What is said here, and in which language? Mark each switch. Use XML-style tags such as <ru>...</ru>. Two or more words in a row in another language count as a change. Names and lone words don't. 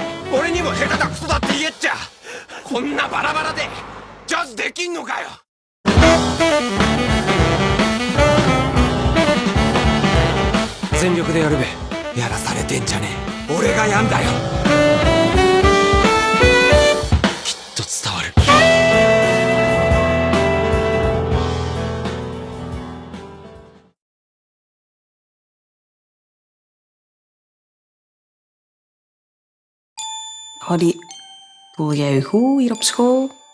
<ja>俺にも下手なクソだって言えっちゃ。こんなバラバラでジャズできんのかよ。全力でやるべ。やらされてんじゃねえ。俺がやんだよ。きっと伝わる。</ja> <nl>Holly, voel jij je goed hier op school?</nl>